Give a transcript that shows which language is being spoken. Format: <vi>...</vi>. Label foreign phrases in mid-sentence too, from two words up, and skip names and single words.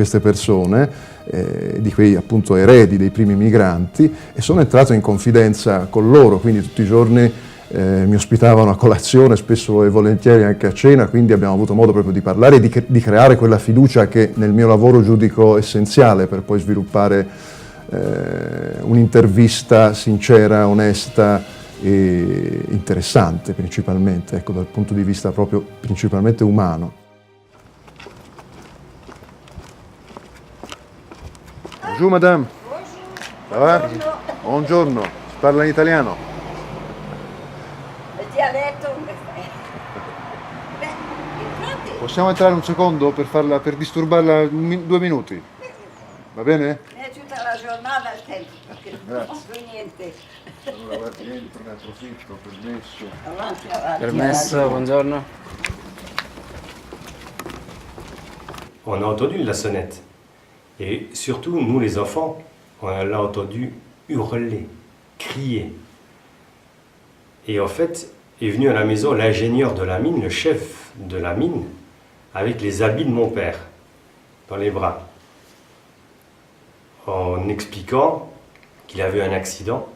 <it>queste persone, di quei appunto eredi dei primi migranti, e sono entrato in confidenza con loro, quindi tutti i giorni mi ospitavano a colazione, spesso e volentieri anche a cena, quindi abbiamo avuto modo proprio di parlare e di creare quella fiducia che nel mio lavoro giudico essenziale per poi sviluppare un'intervista sincera, onesta e interessante principalmente, ecco, dal punto di vista proprio principalmente umano.</it> <fr>Bonjour madame. Ça va?</fr> <it>Buongiorno. Si parla in italiano? Possiamo entrare un secondo per disturbarla 2 minuti? Va bene? È tutta la giornata al tempo, perché non Grazie. niente. Allora guardi, entro, ne approfitto, permesso. Avanti, avanti. Permesso, buongiorno.</it> <fr>On a entendu la sonnette. Et surtout, nous les enfants, on l'a entendu hurler, crier. Et en fait, est venu à la maison l'ingénieur de la mine, le chef de la mine, avec les habits de mon père, dans les bras, en expliquant qu'il avait un accident.</fr>